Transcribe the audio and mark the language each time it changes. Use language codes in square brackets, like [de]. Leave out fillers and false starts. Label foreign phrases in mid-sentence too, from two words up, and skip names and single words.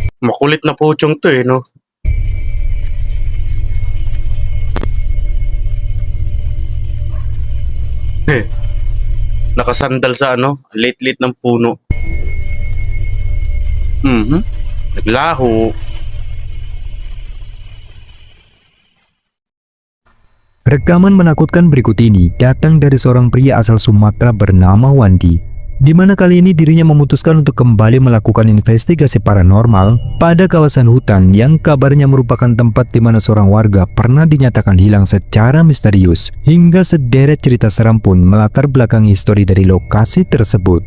[tl] Makulit na puchong to eh, no? Nakasandal sa lit-lit ng puno. Naglaho. [id] Rekaman menakutkan berikut ini datang dari seorang pria asal Sumatera bernama Wandi, di mana kali ini dirinya memutuskan untuk kembali melakukan investigasi paranormal pada kawasan hutan yang kabarnya merupakan tempat di mana seorang warga pernah dinyatakan hilang secara misterius, hingga sederet cerita seram pun melatar belakangi histori dari lokasi tersebut.